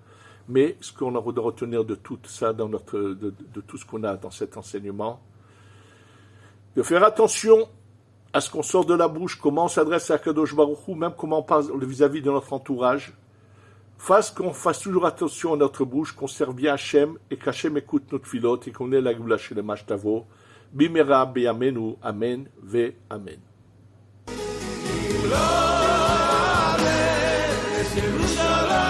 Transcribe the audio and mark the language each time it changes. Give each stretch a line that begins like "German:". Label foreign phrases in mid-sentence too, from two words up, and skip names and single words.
French: Mais ce qu'on doit retenir de tout ça, de tout ce qu'on a dans cet enseignement, de faire attention à ce qu'on sort de la bouche, comment on s'adresse à Kadosh Baruch Hu, même comment on parle vis-à-vis de notre entourage. Qu'on fasse toujours attention à notre bouche, qu'on serve bien Hachem, et qu'Hachem écoute notre filote, et qu'on ait la Géoula chez les Mashtavo.
Hebrew: Bimera beyamenu, amen, ve amen. Amen.